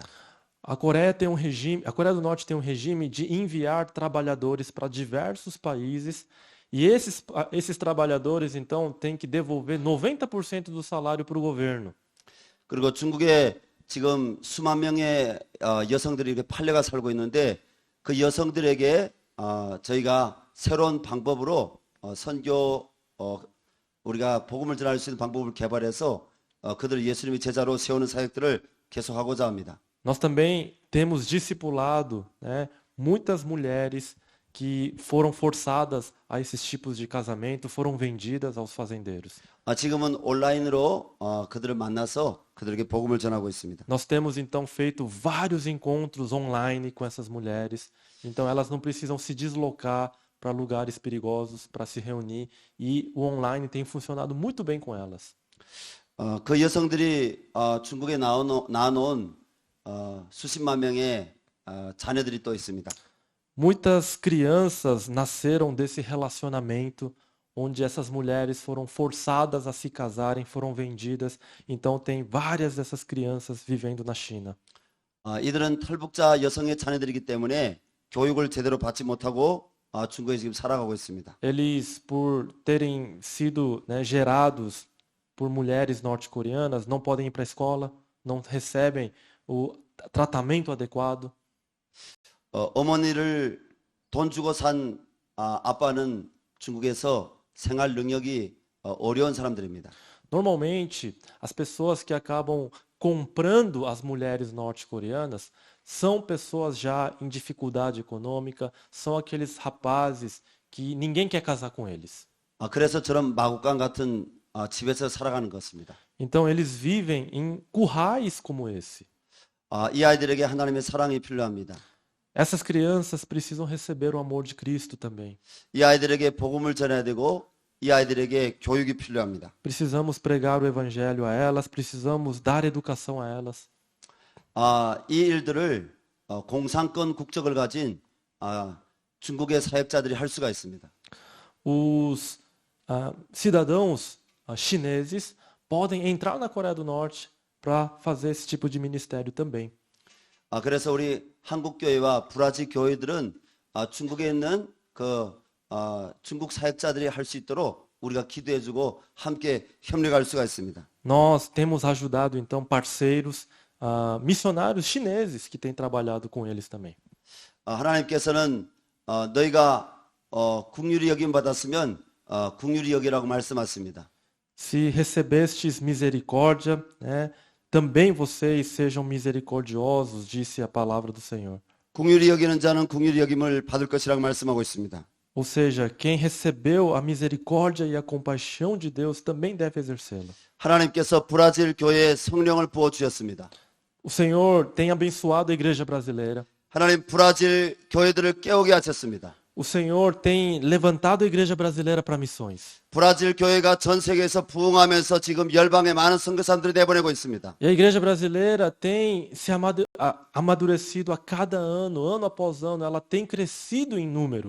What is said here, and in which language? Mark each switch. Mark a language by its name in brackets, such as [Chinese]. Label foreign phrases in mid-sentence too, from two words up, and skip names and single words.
[Portuguese] A Coreia do Norte tem um regime de enviar trabalhadores para diversos países e esses trabalhadores então têm que devolver 90% do salário para o governo. [Korean] 그리고 중국에 지금 수만 명의 여성들이 이렇게 팔려가 살고 있는데 그 여성들에게 저희가 새로운 방법으로 선교 우리가 복음을 전할 수 있는 방법을 개발해서 그들을 예수님의 제자로 세우는 사역들을 계속하고자 합니다. [Portuguese] Nós também temos discipulado, né, muitas mulheres que foram forçadas a esses tipos de casamento, foram vendidas aos fazendeiros. [Korean] 지금은 온라인으로 그들을 만나서 그들에게 복음을 전하고 있습니다. [Portuguese] Nós temos então feito vários encontros online com essas mulheres, então elas não precisam se deslocar para lugares perigosos para se reunir e o online tem funcionado muito bem com elas. [Korean] 그 여성들이 중국에 낳아놓은 수십만 명의 자녀들이 또 있습니다. [Portuguese] Muitas crianças nasceram desse relacionamento onde essas mulheres foram forçadas a se casarem, foram vendidas. Então tem várias dessas crianças vivendo na China. [Korean] 이들은 탈북자 여성의 자녀들이기 때문에 교육을 제대로 받지 못하고 중국에 지금 살아가고 있습니다. [Portuguese] Eles, por terem sido, né, gerados por mulheres norte-coreanas, não podem ir para a escola, não recebem o tratamento adequado. [Korean] 어머니를 돈 주고 산 아빠는 중국에서 생활 능력이 어려운 사람들입니다. [Portuguese] Normalmente, as pessoas que acabam comprando as mulheres norte-coreanas são pessoas já em dificuldade econômica, são aqueles rapazes que ninguém quer casar com eles. [Korean] 그래서 저런 마국간 같은 집에서 살아가는 것입니다. [Portuguese] Então eles vivem em currais como esse. [Korean] 이 아이들에게 하나님의 사랑이 필요합니다. [Portuguese] Essas crianças precisam receber o amor de Cristo também. [Korean] 이 아이들에게 복음을 전해야 되고 이 아이들에게 교육이 필요합니다. [Portuguese] Precisamos pregar o evangelho a elas, precisamos dar educação a elas. [Korean] 이 일들을 공산권 국적을 가진 중국의 사역자들이 할 수가 있습니다. [Portuguese] Os cidadãos chineses podem entrar na Coreia do Norte para fazer esse tipo de ministério também. [Korean] 그래서 우리 한국 교회와 브라질 교회들은 중국에 있는 중국 사역자들이 할 수 있도록 우리가 기도해주고 함께 협력할 수가 있습니다. [Portuguese] Nós temos ajudado então parceiros, missionários chineses que têm trabalhado com eles também. [Korean] 하나님께서는 너희가 긍휼히 여김 받았으면 긍휼히 여기라고 말씀하십니다. [Portuguese] Se recebestes misericórdia, né, também vocês sejam misericordiosos, disse a palavra do Senhor. [Korean] 긍휼히 여기는 자는 긍휼히 여김을 받을 것이라고 말씀하고 있습니다. [Portuguese] Ou seja, quem recebeu a misericórdia e a compaixão de Deus também deve exercê-la. [Korean] 하나님께서 브라질 교회에 성령을 부어 주셨습니다. [Portuguese] O Senhor tem abençoado a igreja brasileira. [Korean] 하나님 브라질 교회들을 깨우게 하셨습니다. [Portuguese] O Senhor tem levantado a igreja brasileira para missões. [Korean] 브라질 교회가 전 세계에서 부흥하면서 지금 열방에 많은 선교사들이 내보내고 있습니다. [Portuguese] E a igreja brasileira tem se amadurecido a cada ano, ano após ano, ela tem crescido em número.